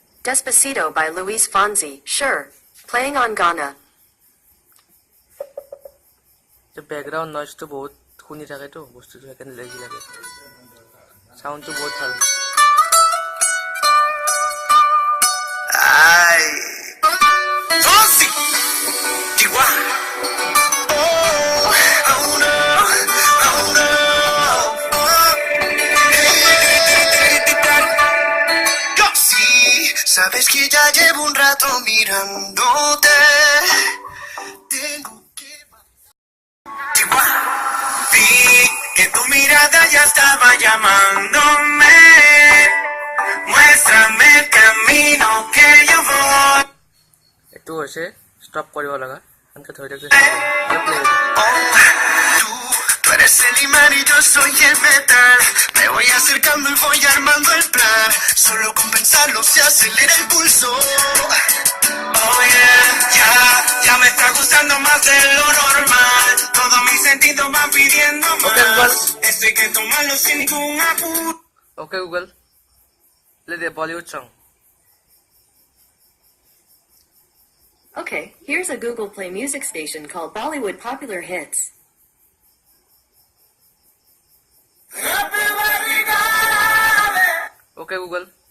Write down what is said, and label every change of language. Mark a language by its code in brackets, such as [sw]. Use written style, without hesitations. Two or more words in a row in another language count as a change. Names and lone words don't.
[en] Despacito by Luis Fonsi, sure. Playing on Ghana. [as] বেকগ্ৰাউণ্ড নইজটো বহুত শুনি থাকেতো বস্তুটো সেইকাৰণে লেজি লাগে চাউণ্ডটো বহুত ভাল [es] Ay, Fonsi, Chihuahua. [en] Oh no, oh no. [es] Yo sí, sabes que ya llevo un rato mirándote. Tengo que Chihuahua. Vi que tu mirada ya estaba llamándome. Muéstrame el camino que yo voy. [as] এইটো হৈছে ষ্টপ কৰিব লগা এনেকৈ ধৰি থাকিলে [es] Tú eres el imán y yo soy el metal. Me voy acercando y voy armando el plan. Solo con pensarlo se acelera el pulso. Oh yeah, ya me está gustando más de lo normal. Todos mis sentidos van pidiendo más. [en] Okay, well. [es] Esto hay que tomarlo sin ningún apuro. [en] okay Google play the Bollywood song Okay, here's a Google Play music station called Bollywood Popular Hits. Okay, Google.